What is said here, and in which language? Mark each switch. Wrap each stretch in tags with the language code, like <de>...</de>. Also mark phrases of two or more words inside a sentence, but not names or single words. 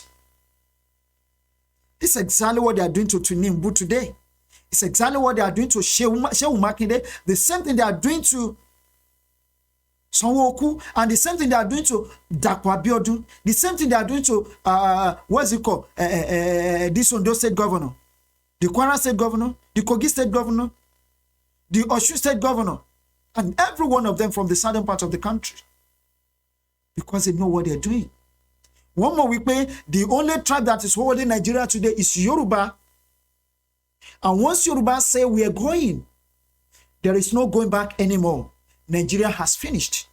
<en>This is exactly what they are doing to Tinubu today. It's exactly what they are doing to Shehu Makinde. The same thing they are doing to Sanwo-Olu, and the same thing they are doing to Dapo Abiodun. The same thing they are doing to what's it called? This Ondo State Governor, the Kwara State Governor, the Kogi State Governor, the Osun State Governor, and every one of them from the southern part of the country, because they know what they're doing. One more week, the only tribe that is holding Nigeria today is Yoruba. And once Yoruba say we are going, there is no going back anymore. Nigeria has finished.</en>